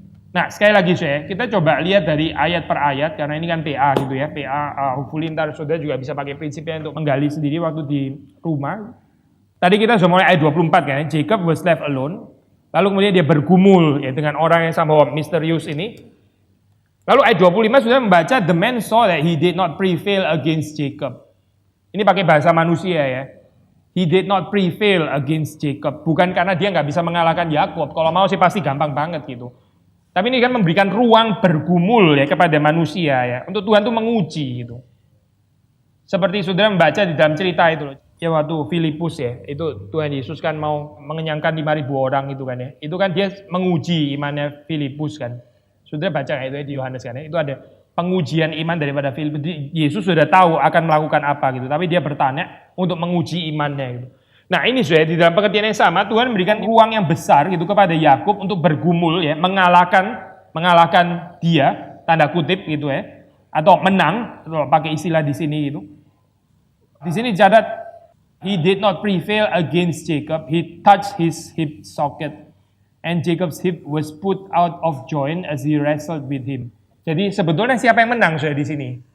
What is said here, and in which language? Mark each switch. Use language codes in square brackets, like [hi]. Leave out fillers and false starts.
[id] Nah, sekali lagi saya, kita coba lihat dari ayat per ayat karena ini kan PA gitu ya. PA hopefully ntar saudara juga bisa pakai prinsipnya untuk menggali sendiri waktu di rumah. Tadi kita sudah mulai ayat 24 kan, [en] Jacob was left alone. [id] Lalu kemudian dia bergumul ya dengan orang yang sama misterius ini. Lalu ayat 25 sudah membaca, [en] the man saw that he did not prevail against Jacob. [id] Ini pakai bahasa manusia ya. [en] He did not prevail against Jacob. [id] Bukan karena dia nggak bisa mengalahkan Yakub. Kalau mau sih pasti gampang banget gitu. Tapi ini kan memberikan ruang bergumul ya kepada manusia ya. Untuk Tuhan tuh menguji gitu. Seperti saudara membaca di dalam cerita itu loh. Ya waktu Filipus ya, itu Tuhan Yesus kan mau mengenyangkan 5.000 orang itu kan ya. Itu kan dia menguji imannya Filipus kan. Saudara baca itu ya di Yohanes kan ya. Itu ada pengujian iman daripada Filipus. Yesus sudah tahu akan melakukan apa gitu. Tapi dia bertanya untuk menguji imannya gitu. Nah ini sudah di dalam pengertian yang sama, Tuhan memberikan ruang yang besar gitu kepada Yakub untuk bergumul ya, mengalahkan dia, tanda kutip gitu ya, atau menang, kalau pakai istilah di sini gitu. Di sini dicatat, [en] he did not prevail against Jacob, he touched his hip socket, and Jacob's hip was put out of joint as he wrestled with him. [id] Jadi sebetulnya siapa yang menang sudah di sini?